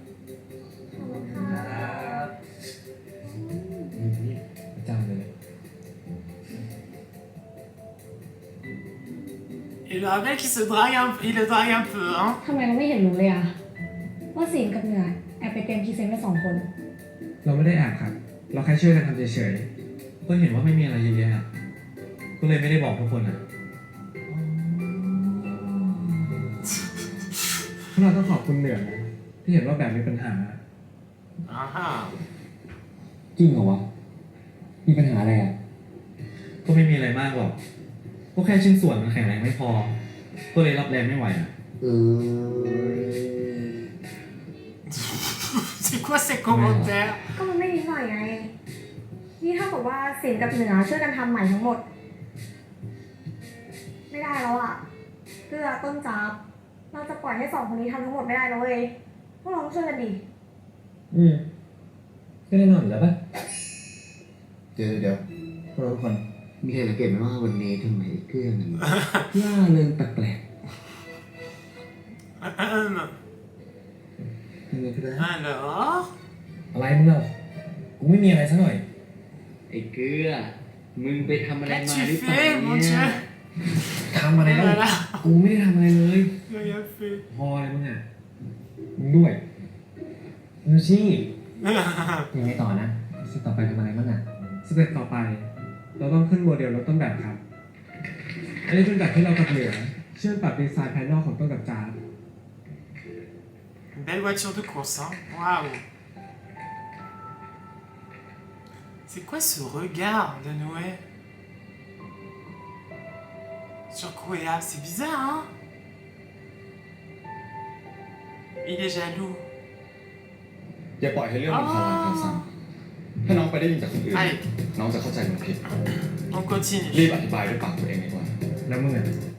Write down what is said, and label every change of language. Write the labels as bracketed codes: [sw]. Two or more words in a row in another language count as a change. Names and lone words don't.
[th] ประจำเลย [fr] Et le rappelle qu'il se drague il le drague un peu, hein. [th] ทำไมเราไม่เห็นรู้เลยอะว่าศีลกับเหนือแอบไปเตรียมพรีเซนต์ไป2 คน เราไม่ได้แอบครับ เราแค่ช่วยกันทำเฉย ก็เห็นว่าไม่มีอะไรเยอะแยะก็เลยไม่ได้บอกทุกคนอ่ะ ๆพวกเราต้องขอบคุณเหนือนะที่เห็นว่าแบบมีปัญหา Ah ah. จริงเหรอวะมีปัญหาอะไรอ่ะ ก็ไม่มีอะไรมากหรอก ก็แค่ชิ้นส่วนมันแข็งแรงไม่พอ ก็เลยรับแรงไม่ไหวอ่ะ [fr] C'est quoi ces commentaires? [th] ก็มันไม่นิดหน่อยไง นี่เท่ากับว่าศีลกับเหนือช่วยกันทำใหม่ทั้งหมด ไม่ได้แล้วอะเกลือต้นจับเราจะปล่อยให้2 คนนี้ทำทั้งหมดไม่ได้นะเว้ยพวกเราต้องช่วยกันดิ ก็แน่นอนอยู่แล้วป่ะ เดี๋ยว พวกเราทุกคน มีใครสังเกตไหมว่าวันนี้ทำไมเกลือมันล่าเริงแปลก [fr] Alors? [th] อะไรมึงเล่ากูไม่มีอะไรซะหน่อย ๆไอ้เกลือ มึงไปทำอะไรมา [fr] Qu'as-tu [th] หรือเปล่า [fr] fait, mon [th] เนี่ย [fr] Dieu? [th] ทำอะไร Oh เล่า [fr] là là. [th] กูไม่ได้ทำอะไรเลย [fr] Rien fait. [th] พออะไรมึงอ่ะ มึงด้วยดูสิยังไงต่อนะสต่อไปทำอะไรบ้างอ่ะ สเต็ปต่อไป เราต้องขึ้นโมเดลรถต้นแบบครับ อันนี้เป็นแบบที่เรากับเหนือเชื่อมปรับดีไซน์ภายนอกของต้นกับจาน [fr] Une belle voiture de course, hein. Waouh. C'est quoi ce regard de Noé sur Kwea? C'est bizarre, hein? Il est jaloux. [th] อย่าปล่อยให้เรื่องมันคาราคาซังถ้าน้องไปได้ยินจากคนอื่น [fr] Allez, [th] น้องจะเข้าใจมันผิด [fr] on continue. [th] รีบอธิบายด้วยปากตัวเองดีกว่า แล้วมึงอ่ะ